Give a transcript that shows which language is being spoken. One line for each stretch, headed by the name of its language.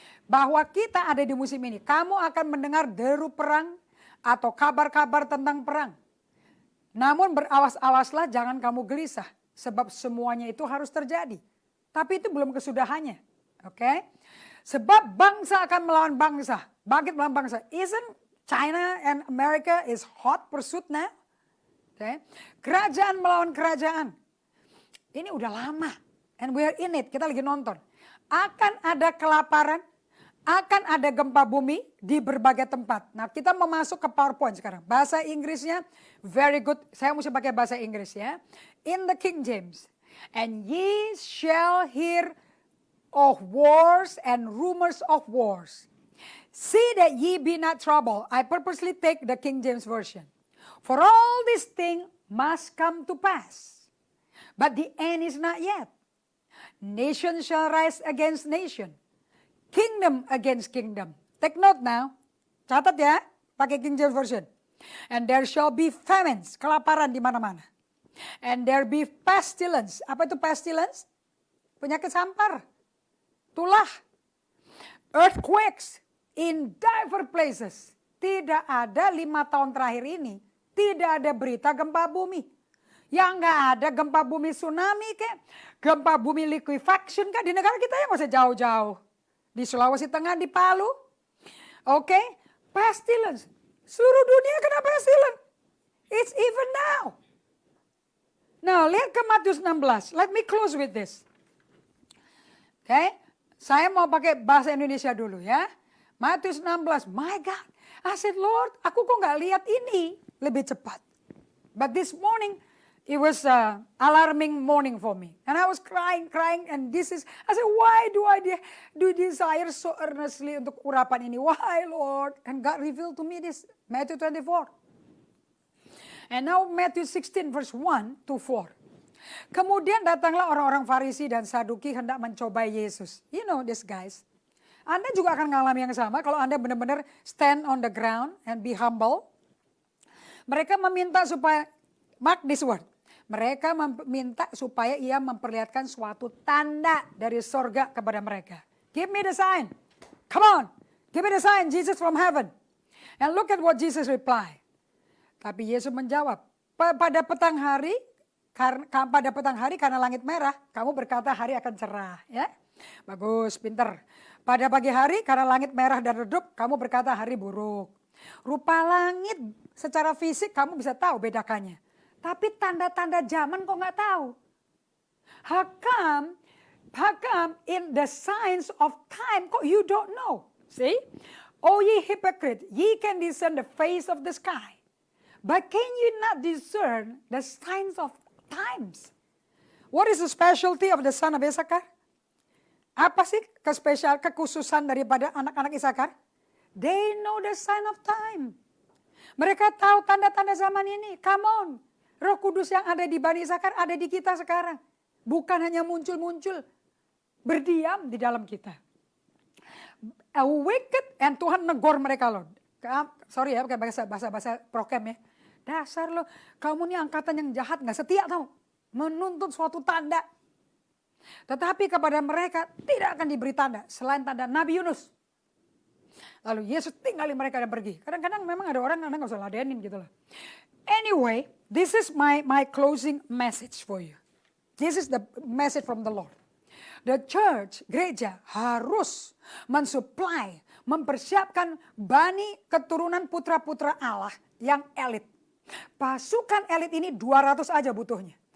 Indonesian: Bahwa kita ada di musim ini, kamu akan mendengar deru perang atau kabar-kabar tentang perang. Namun berawas-awaslah, jangan kamu gelisah, sebab semuanya itu harus terjadi. Tapi itu belum kesudahannya. Oke. Sebab bangsa akan melawan bangsa, bangkit melawan bangsa.
English: Isn't China and America is hot pursuit now?
Indonesian: Okay. Kerajaan melawan kerajaan. Ini udah lama.
English: And we are in it,
Indonesian: kita lagi nonton. Akan ada kelaparan, akan ada gempa bumi di berbagai tempat. Nah, kita mau masuk ke PowerPoint sekarang. Bahasa Inggrisnya
English: very good.
Indonesian: Saya mesti pakai bahasa Inggris ya.
English: In the King James. And ye shall hear of wars and rumors of wars. See that ye be not troubled. I purposely take the King James Version. For all these things must come to pass. But the end is not yet. Nation shall rise against nation. Kingdom against kingdom. Take note now.
Indonesian: Catat ya, pakai
English: King James Version. And there shall be famines,
Indonesian: kelaparan di mana-mana.
English: And there be pestilence.
Indonesian: Apa itu pestilence? Penyakit sampar. Tulah.
English: Earthquakes in diverse places.
Indonesian: Tidak ada 5 tahun terakhir ini. Tidak ada berita gempa bumi. Yang nggak ada gempa bumi tsunami kek. Gempa bumi liquefaction kek. Di negara kita ya nggak usah jauh-jauh. Di Sulawesi Tengah, di Palu. Oke. Pestilence. Seluruh dunia kena pestilence.
English: It's even now. Now
Indonesian: lihat ke Matius 16.
English: Let me close with this. Oke.
Indonesian: Saya mau pakai bahasa Indonesia dulu ya. Matius 16,
English: my God. I said, Lord,
Indonesian: aku kok gak lihat ini lebih cepat.
English: But this morning, it was alarming morning for me. And I was crying, and I said, why do I desire so earnestly
Indonesian: untuk urapan ini?
English: Why, Lord? And God revealed to me this, Matthew 24. And now Matthew 16 verse 1 to 4.
Indonesian: Kemudian datanglah orang-orang Farisi dan Saduki hendak mencobai Yesus.
English: You know this guys.
Indonesian: Anda juga akan mengalami yang sama kalau Anda benar-benar
English: stand on the ground and be humble.
Indonesian: Mereka meminta supaya,
English: mark this word.
Indonesian: Mereka meminta supaya ia memperlihatkan suatu tanda dari sorga kepada mereka.
English: Give me the sign. Come on. Give me the sign, Jesus from heaven. And look at what Jesus replied.
Indonesian: Tapi Yesus menjawab, pada petang hari karena langit merah, kamu berkata hari akan cerah. Ya, bagus, pinter. Pada pagi hari karena langit merah dan redup, kamu berkata hari buruk. Rupa langit secara fisik kamu bisa tahu bedakannya. Tapi tanda-tanda zaman kok nggak tahu.
English: How come in the signs of time kok you don't know? See? Oh ye hypocrite, ye can discern the face of the sky. But can you not discern the signs of times? What is the specialty of the son of Issachar?
Indonesian: Apa sih kekhususan daripada anak-anak Issachar?
English: They know the sign of time.
Indonesian: Mereka tahu tanda-tanda zaman ini.
English: Come on.
Indonesian: Roh Kudus yang ada di Bani Issachar ada di kita sekarang. Bukan hanya muncul-muncul. Berdiam di dalam kita. A wicked, and Tuhan negor mereka loh. Sorry ya, pakai bahasa prokem ya. Dasar lo, kamu nih angkatan yang jahat, gak setia tau. Menuntut suatu tanda. Tetapi kepada mereka tidak akan diberi tanda. Selain tanda Nabi Yunus. Lalu Yesus tinggalin mereka dan pergi. Kadang-kadang memang ada orang Anda gak usah ladenin gitu loh.
English: Anyway, this is my closing message for you. This is the message from the Lord.
Indonesian: The church, gereja harus mensupply, mempersiapkan bani keturunan putra-putra Allah yang elit. Pasukan elit ini 200 aja butuhnya.